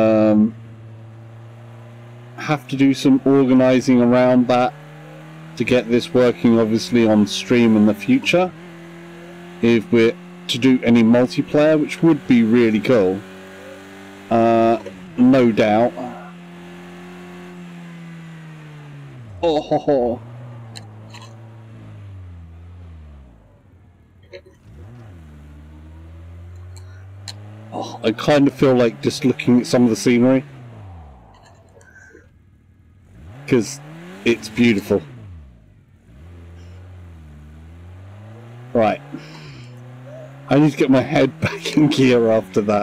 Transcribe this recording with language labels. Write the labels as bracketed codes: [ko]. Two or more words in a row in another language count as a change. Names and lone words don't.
[en] Have to do some organising around that to get this working, obviously, on stream in the future, if we're to do any multiplayer, which would be really cool, no doubt. Oh ho ho. Oh, I kind of feel like just looking at some of the scenery, because it's beautiful. Right, I need to get my head back in gear after that.